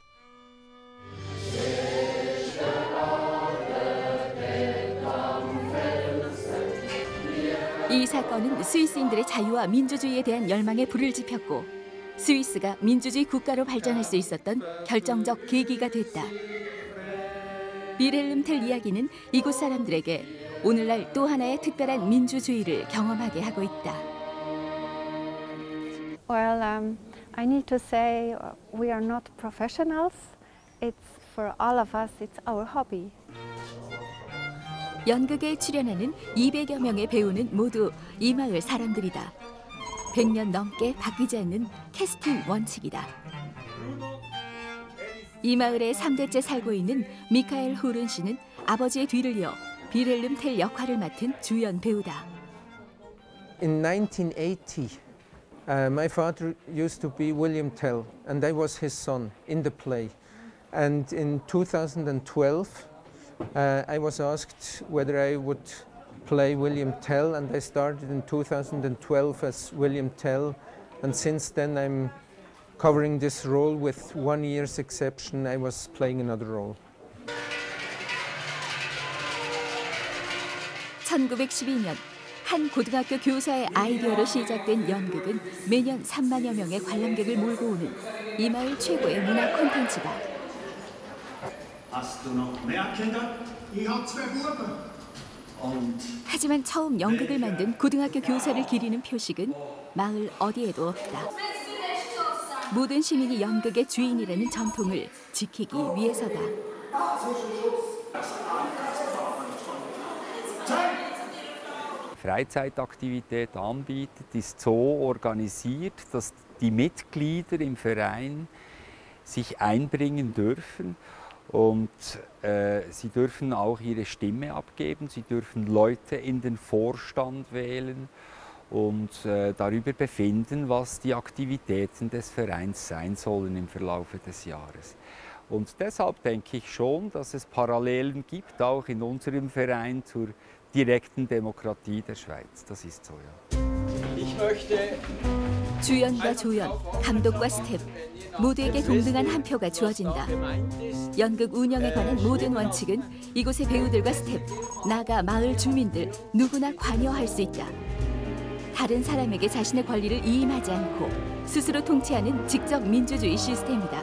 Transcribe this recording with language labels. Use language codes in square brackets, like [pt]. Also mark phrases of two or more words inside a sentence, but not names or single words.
[ko] 이 사건은 스위스인들의 자유와 민주주의에 대한 열망에 불을 지폈고 스위스가 민주주의 국가로 발전할 수 있었던 결정적 계기가 됐다. 빌헬름 텔 이야기는 이곳 사람들에게 오늘날 또 하나의 특별한 민주주의를 경험하게 하고 있다. [en] Well, I need to say we are not professionals. It's for all of us. It's our hobby. [ko] 연극에 출연하는 200여 명의 배우는 모두 이 마을 사람들이다. 100년 넘게 바뀌지 않는 캐스팅 원칙이다. 이 마을에 3대째 살고 있는 미카엘 후른 씨는 아버지의 뒤를 이어 빌헬름 텔 역할을 맡은 주연 배우다. [en] In 1980, my father used to be William Tell, and I was his son in the play. And in 2012, I was asked whether I would play William Tell, and I started in 2012 as William Tell, and since then I'm covering this role. With 1 year's exception, I was playing another role. [ko] 1912년 한 고등학교 교사의 아이디어로 시작된 연극은 매년 3만여 명의 관람객을 몰고 오는 이 마을 최고의 문화 콘텐츠다. 하지만 처음 연극을 만든 고등학교 교사를 기리는 표식은 마을 어디에도 없다. 모든 시민이 연극의 주인이라는 전통을 지키기 위해서다. [de] Freizeitaktivität anbietet, ist so organisiert, dass die Mitglieder im Verein sich einbringen dürfen und sie dürfen auch ihre Stimme abgeben, sie dürfen Leute in den Vorstand wählen und darüber befinden, was die Aktivitäten des Vereins sein sollen im Verlaufe des Jahres. Und deshalb denke ich schon, dass es Parallelen gibt, auch in unserem Verein zur direkten Demokratie der Schweiz. Das ist so, ja. [ko] 주연과 조연, 감독과 스텝 모두에게 동등한 한 표가 주어진다. 연극 운영에 관한 모든 원칙은 이곳의 배우들과 스텝, 나아가 마을 주민들 누구나 관여할 수 있다. 다른 사람에게 자신의 권리를 이임하지 않고 스스로 통치하는 직접 민주주의 시스템이다.